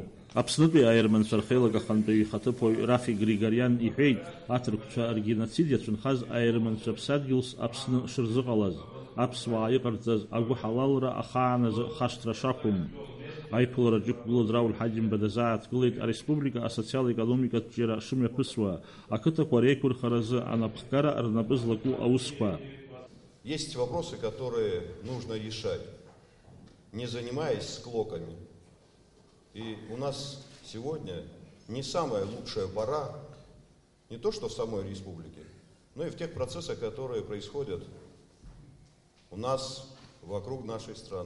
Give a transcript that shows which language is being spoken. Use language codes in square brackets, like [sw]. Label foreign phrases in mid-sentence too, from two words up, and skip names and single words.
[ab] Аԥснытәи аерманцәа рхеилагахантәаҩ ихаҭыԥуаҩ Рафи Григориан иҳәеит, аҭырқәцәа ргеноцид иацәынхаз аерманцәа ԥсадгьылс Аԥсны шырзыҟалаз, аԥсуаа иҟарҵаз агәы ҳалалра ахааназы хашҭра шақәым. Аиԥылараҿы иқәгылаз Рауль Ҳаџьымба дазааҭгылеит ареспублика асоциал-економикатә џьара шымҩаԥысуа, ақыҭақәа реиқәырхаразы анапхгара рнапы злаку аусқәа. [ru] Есть вопросы, которые нужно решать, не занимаясь склоками. И у нас сегодня не самая лучшая пора, не то что в самой республике, но и в тех процессах, которые происходят у нас вокруг нашей страны.